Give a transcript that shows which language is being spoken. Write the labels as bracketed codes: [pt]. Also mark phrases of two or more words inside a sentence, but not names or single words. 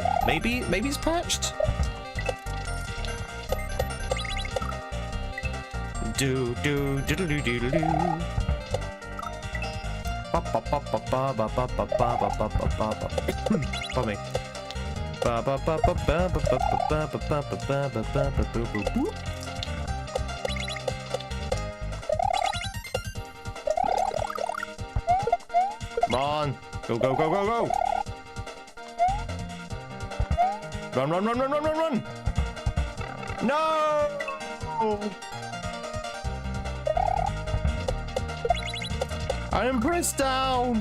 [en] Maybe it's patched? Do do do do do do do. Ba ba ba ba ba ba ba ba ba ba ba ba. Pardon me. Ba ba ba ba ba ba ba ba ba ba ba ba ba ba ba ba. Come on, go go go go go! Run run run run run run run! No! I am pressed down.